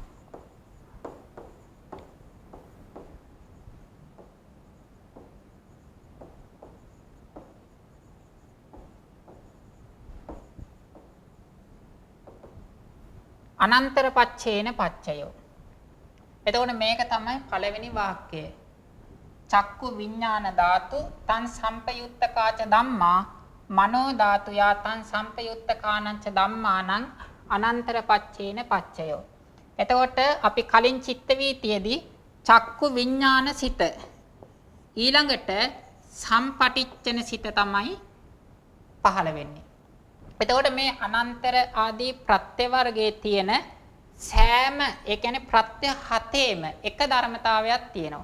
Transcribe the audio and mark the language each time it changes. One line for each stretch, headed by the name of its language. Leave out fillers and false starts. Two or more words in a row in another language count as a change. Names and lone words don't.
Pali: අනන්තර පච්චේන පච්චයෝ.
Sinhala: එතකොට මේක තමයි පළවෙනි වාක්‍යය.
Pali: චක්කු විඥාන ධාතු තං සම්පයුත්ත කාච ධම්මා මනෝ ධාතු යා තං සම්පයුත්ත කානංච ධම්මානං අනන්තර පච්චේන පච්චයෝ.
Sinhala: එතකොට අපි කලින් චිත්ත වීතියේදී චක්කු විඥාන සිත ඊළඟට සම්පටිච්ඡන සිත තමයි පහළ වෙන්නේ. එතකොට මේ අනන්තර ආදී ප්‍රත්‍ය වර්ගයේ තියෙන සෑම ඒ කියන්නේ ප්‍රත්‍ය හතේම එක ධර්මතාවයක් තියෙනවා.